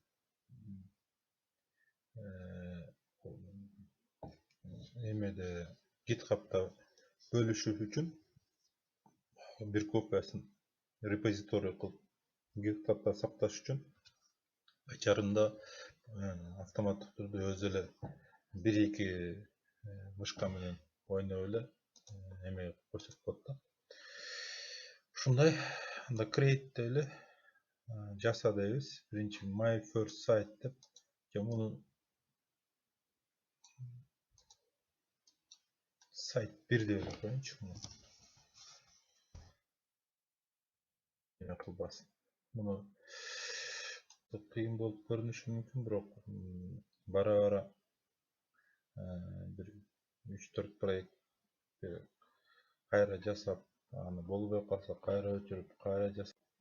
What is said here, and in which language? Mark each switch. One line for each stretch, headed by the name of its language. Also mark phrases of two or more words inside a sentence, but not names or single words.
Kyrgyz: эмеде GitHub'да бөлүшүш үчүн бир копиясын репозиторий кылып GitHub'да сакташ үчүн пайчарымда автоматтык түрдө өзү эле 1-2 мышка менен ойноп эле эме көрсөтүп коет да. Ушундай. Анда create эле жаса дейбиз. Биринчи
English: my first site
Kyrgyz: деп, же муну сайт 1 деп эле коеюнчу. Эме кылбасын. Муну кыйын болуп көрүнүшү мүмкүн, бирок бара бир 3-4 проект кайра жасап, аны болбой калса кайра өчүрүп, кайра жасап